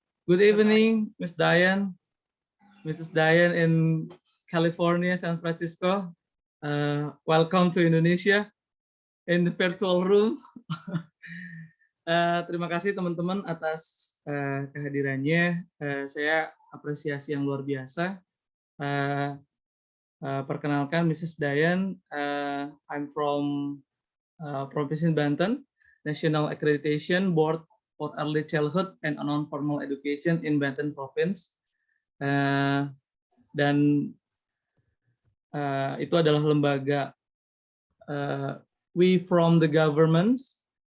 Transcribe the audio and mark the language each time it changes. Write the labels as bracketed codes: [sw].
[en] Good evening, Miss Diane, Mrs. Diane in California, San Francisco. Welcome to Indonesia in the virtual room. [id] Terima kasih teman-teman atas kehadirannya. Saya apresiasi yang luar biasa. Perkenalkan Mrs. [en] Diane, I'm from Provinsi Banten, National Accreditation Board for Early Childhood and Non-Formal Education in Banten Province. [id] Dan itu adalah lembaga [en] we from the governments.